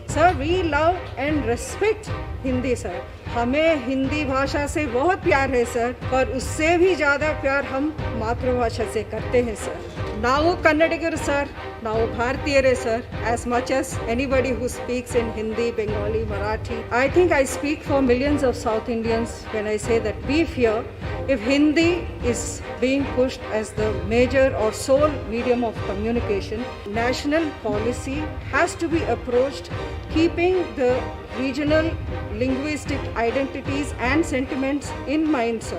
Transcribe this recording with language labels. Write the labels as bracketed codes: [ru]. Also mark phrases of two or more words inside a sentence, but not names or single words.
[en] sir we love and respect Hindi sir. [hi] हमें हिंदी भाषा से बहुत प्यार है सर, पर उससे भी ज़्यादा प्यार हम मातृभाषा से करते हैं सर। [kn] ನಾವು ಕನ್ನಡಿಗರು ಸರ್, ನಾವು ಭಾರತೀಯರೇ ಸರ್, [en] as much as anybody who speaks in Hindi, Bengali, Marathi. I think I speak for millions of South Indians when I say that we fear if Hindi is being pushed as the major or sole medium of communication, national policy has to be approached keeping the regional linguistic identities and sentiments in mind, sir.